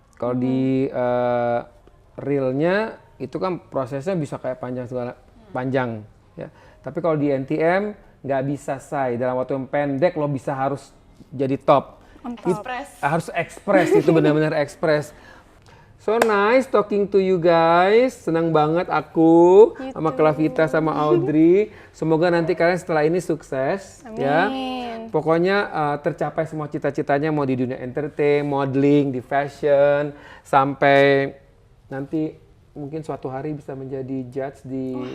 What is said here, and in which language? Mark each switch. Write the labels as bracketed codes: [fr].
[id] Kalau di realnya itu kan prosesnya bisa kayak panjang ya. Tapi kalau di NTM nggak bisa dalam waktu yang pendek lo bisa harus jadi top. Harus ekspres itu benar-benar ekspres. [en] So nice talking to you guys. [id] Senang banget aku sama Klavita sama Audrey. Semoga nanti kalian setelah ini sukses. Amin. Ya. Pokoknya tercapai semua cita-citanya mau di dunia entertain, modeling, di fashion, sampai nanti mungkin suatu hari bisa menjadi judge di